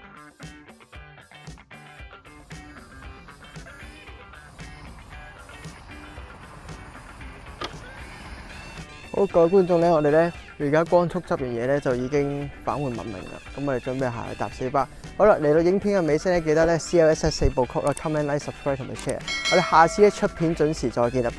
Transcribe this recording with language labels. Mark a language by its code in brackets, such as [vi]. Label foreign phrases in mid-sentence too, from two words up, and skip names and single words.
[yue] 好，各位觀眾咧，我哋咧而家光速執完嘢咧，就已經返回文明啦。咁我哋準備下去搭小巴。好啦，嚟到影片嘅尾聲咧，記得咧 CLS 4部曲啦 ， [en] comment、like、subscribe [yue] 同埋 share。我哋下次咧出片準時再見啦。